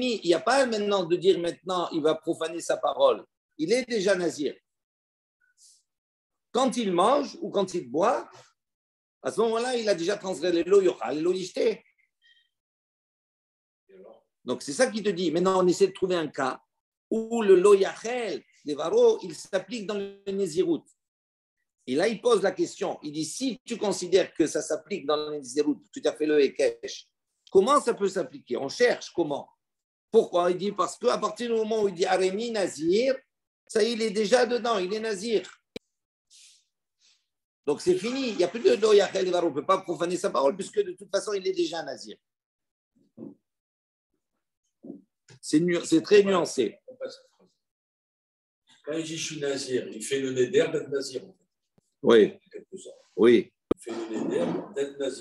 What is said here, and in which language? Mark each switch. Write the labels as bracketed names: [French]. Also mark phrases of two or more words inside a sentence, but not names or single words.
[French] Il n'y a pas maintenant de dire maintenant, il va profaner sa parole. Il est déjà nazir. Quand il mange ou quand il boit, à ce moment-là, il a déjà transgressé le yochal, le yishte. Donc, c'est ça qui te dit. Maintenant, on essaie de trouver un cas où le [Hebrew] לא יחל דברו, [French] il s'applique dans le Nézirut. Et là, il pose la question. Il dit, si tu considères que ça s'applique dans le Nézirut, tu as fait le Hekesh, comment ça peut s'appliquer? On cherche comment. Pourquoi? Il dit, parce qu'à partir du moment où il dit [Hebrew] הריני נזיר, [French] ça il est déjà dedans, il est Nazir. Donc c'est fini, il n'y a plus de [Hebrew] לא יחל דברו, [French] on ne peut pas profaner sa parole, puisque de toute façon, il est déjà Nazir. C'est très nuancé. Quand il dit je suis nazir, il fait le néder d'être nazir. Oui. Oui. Il fait le néder d'être nazir.